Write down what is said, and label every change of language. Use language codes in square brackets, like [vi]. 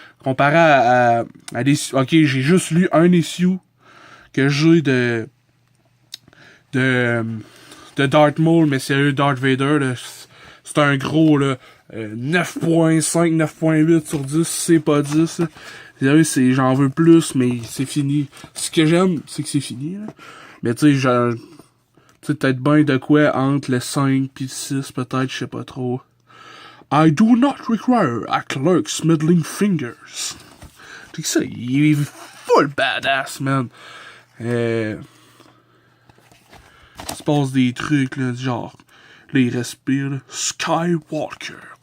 [fr] Comparé à des... Ok, j'ai juste lu un issue que j'ai de Darth Maul, mais sérieux, Darth Vader, là, c'est un gros, là, 9.5, 9.8 sur 10, c'est pas 10, là. Sérieux, j'en veux plus, mais c'est fini. Ce que j'aime, c'est que c'est fini, là. Mais tu sais, peut-être bien de quoi entre le 5 pis le 6, peut-être, je sais pas trop. [en] I do not require a clerk's middling fingers. [fr] Tu sais ça, il est full badass, man. Il se passe des trucs, là, genre, là, il respire, là. Skywalker.